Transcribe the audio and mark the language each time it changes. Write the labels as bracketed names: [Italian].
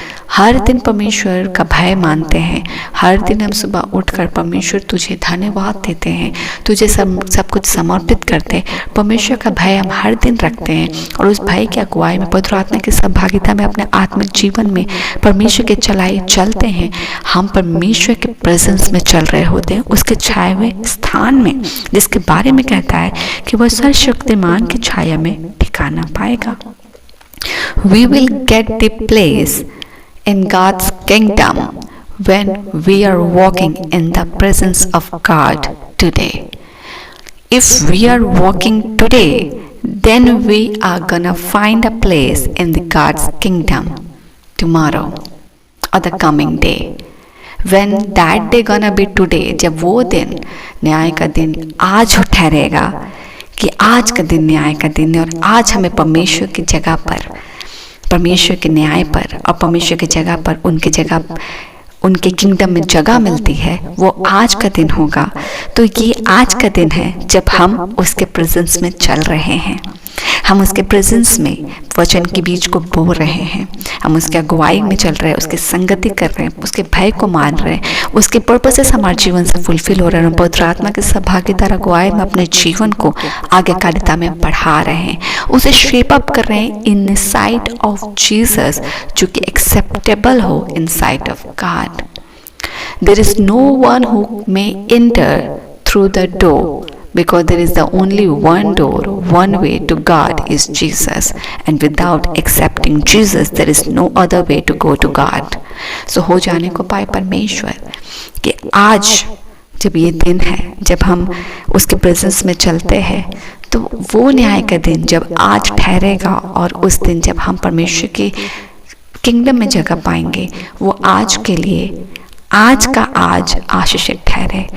[Hindi] हर दिन परमेश्वर का भय मानते हैं, हर दिन हम सुबह उठकर परमेश्वर तुझे धन्यवाद देते हैं, तुझे सब कुछ समर्पित करते हैं, परमेश्वर का भय हम हर दिन रखते हैं और उस भय की अगुवाई में पवित्र आत्मा की सहभागिता में अपने आत्मिक जीवन में परमेश्वर के चलाए चलते हैं। हम परमेश्वर के प्रेजेंस में चल रहे होते हैं, उसके छाए हुए स्थान में, जिसके बारे में कहता है कि वह सर्वशक्तिमान की छाया में ठिकाना पाएगा। [English] We will get the place in God's kingdom when we are walking in the presence of God today. If we are walking today, then we are gonna find a place in the God's kingdom tomorrow or the coming day. When that day gonna be today, [Hindi] जब वो दिन, न्याय का दिन आज ठहरेगा कि आज का दिन न्याय का दिन है, और आज हमें परमेश्वर की जगह पर, परमेश्वर के न्याय पर और परमेश्वर की जगह पर उनके किंगडम में जगह मिलती है, वो आज का दिन होगा। तो ये आज का दिन है जब हम उसके प्रेजेंस में चल रहे हैं, हम उसके प्रेजेंस में वचन के बीज को बो रहे हैं, हम उसके अगुवाई में चल रहे हैं, उसकी संगति कर रहे हैं, उसके भय को मान रहे हैं, उसके पर्पसेस हमारे जीवन से फुलफिल हो रहे हैं। पवित्र आत्मा के सहभागिता अगुवाई में अपने जीवन को आज्ञाकारिता में बढ़ा रहे हैं, उसे शेप अप कर रहे हैं [English] in sight of Jesus, [Hindi] जो कि एक्सेप्टेबल हो [English] In sight of God. There is no one who may enter through the door, because there is the only one door, one way to God is Jesus, and without accepting Jesus there is no other way to go to God. [Hindi] So हो जाने को पाए परमेश्वर कि आज जब ये दिन है, जब हम उसके प्रेजेंस में चलते हैं, तो वो न्याय का दिन जब आज ठहरेगा, और उस दिन जब हम परमेश्वर के किंगडम में जगह पाएंगे, वो आज के लिए, आज का आज आशीषित ठहरे।